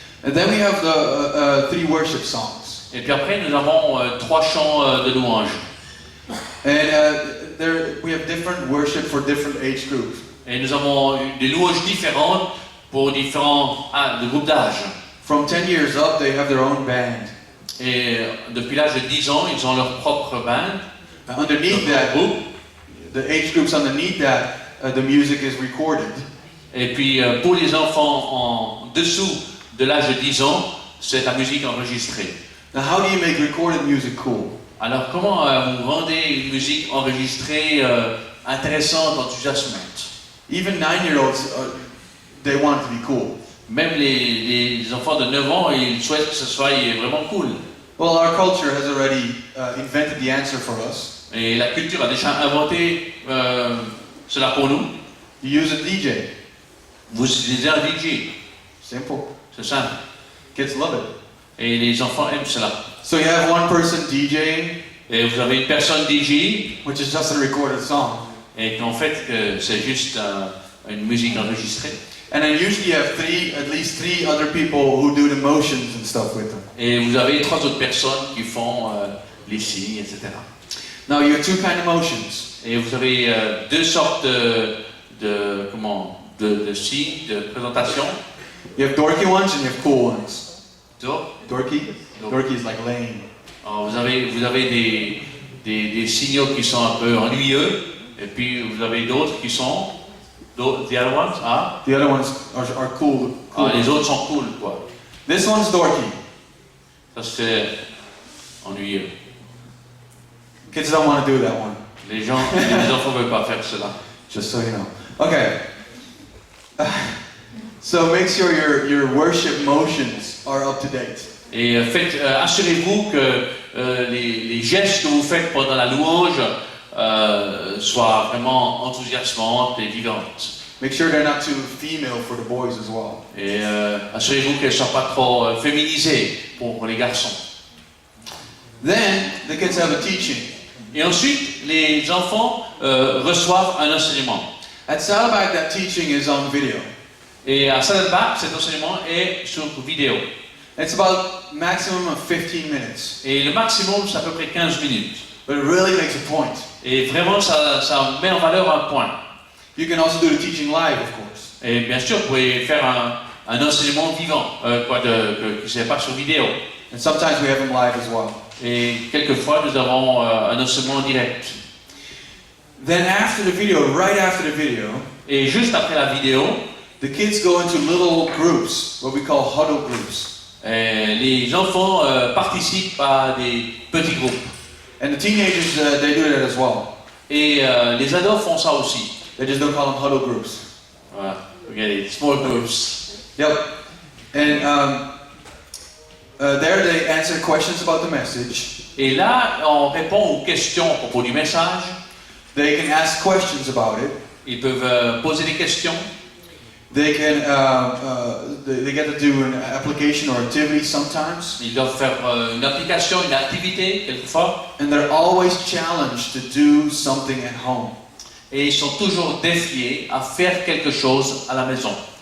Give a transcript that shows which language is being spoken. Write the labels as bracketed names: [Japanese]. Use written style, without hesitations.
[English] And then we have the 3 worship songs. [French] Et puis après, nous avons 3 chants de louange. [English] And we have different worship for different age groups. [French] Et nous avons des louanges différentes pour différents groupes d'âge. [English] From 10 years up, they have their own band. [French] Et depuis l'âge de 10 ans, ils ont leur propre band. [English] Underneath that, the age groups underneath that, the music is recorded. [French] Et puis pour les enfants en dessous de l'âge de 10 ans, c'est la musique enregistrée. [English] Now, how do you make recorded music cool? [French] Alors comment vous rendez une musique enregistrée intéressante, enthousiasmante? [English] Even 9-year-olds, they want it to be cool. [French] Même les enfants de 9 ans, ils souhaitent que ce soit vraiment cool. [English] Well, our culture has already invented the answer for us. [French] Et la culture a déjà inventé cela pour nous. [English] You use a DJ. [French] Vous utilisez un DJ. [English] Simple. [French] C'est simple. [English] Kids love it. [French] Et les enfants aiment cela. [English] So you have one person DJing, [French] Et vous avez une personne DJ, [English] which is just a recorded song. [French] et qu'en fait c'est juste une musique enregistrée. [English] And then usually you have at least three other people who do the motions and stuff with them. [French] Et vous avez 3 autres personnes qui font les signes, etc. [English] Now you have 2 kind of motions. [French] Et vous avez 2 sortes de signes, de présentation. [English] You have dorky ones and you have cool ones. Dorky? Dorky. Dorky is like lame. [French] Alors, vous avez des signaux qui sont un peu ennuyeux, et puis vous avez d'autres qui sont [English] the other ones, The other ones are cool. [French] les autres sont cool, quoi. [English] This one's dorky. [French] Ça c'est ennuyeux. [English] Kids don't want to do that one. [French] Les enfants ne veulent pas faire cela. [English] Just so you know. Okay. So make sure your worship motions are up to date. [French] Et assurez-vous que les gestes que vous faites pendant la louange soient vraiment enthousiasmantes et vivantes. [English] Make sure they're not too female for the boys as well. [French] Et assurez-vous qu'elles ne soient pas trop féminisées pour les garçons. [English] Then the kids have a teaching. [French] Et ensuite, les enfants reçoivent un enseignement. [English] At Saddleback, that teaching is on video. [French] Et à Saddleback, cet enseignement est sur vidéo. [English] It's about maximum of 15 minutes. [French] Et le maximum, c'est à peu près 15 minutes. [English] But it really makes a point. [French] Et vraiment, ça met en valeur un point. [English] You can also do the teaching live, of course. [French] Et bien sûr, vous pouvez faire un enseignement vivant, qui n'est pas sur vidéo. [English] And sometimes we have them live as well. [French] Et quelquefois, nous avons un enseignement direct. [English] Then after the video, right after the video, [French] Et juste après la vidéo, [English] the kids go into little groups, what we call huddle groups. [French] les enfants participent à des petits groupes. [English] And the teenagers, they do that as well. [French] Et les ados font ça aussi. [English] They just don't call them huddle groups. [French] Voilà, okay, [English] small groups. Yep. And there they answer questions about the message. [French] Et là, on répond aux questions à propos du message. [English] They can ask questions about it. [French] Ils peuvent poser des questions. [English] They can they get to do an application or activity sometimes. [French] Ils doivent faire une application, une activité, quelquefois. [English] And they're always challenged to do something at home. [French] Et ils sont toujours défiés à faire quelque chose à la maison.